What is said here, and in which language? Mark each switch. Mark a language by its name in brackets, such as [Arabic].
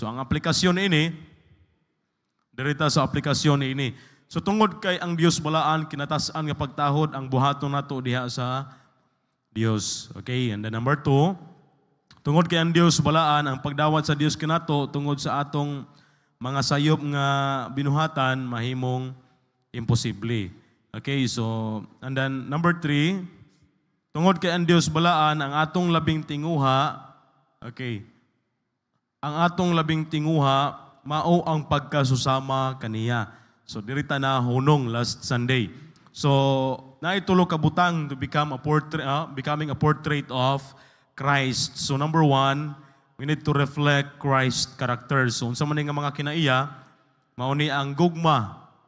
[Cebuano] So ang aplikasyon ini, dirita sa aplikasyon ini. So tungod kay ang Dios balaan, kinatasan nga pagtahod ang buhaton nato diha sa Dios. Okay, and then number 2, tungod kay ang Dios balaan, ang pagdawat sa Dios kanato tungod sa atong mga sayop nga binuhatan mahimong imposible. Okay, so and then number 3, tungod kay ang Dios balaan, ang atong labing tinguha, okay, ang atong labing tinguha mao ang pagkasusama kaniya. So dirita na hunong last Sunday. So naitulo ka butang [English] to become a portrait, becoming a portrait of Christ. So number 1, we need to reflect Christ's character. [Cebuano] So unsa man nga mga kinaiya, mao ni ang gugma.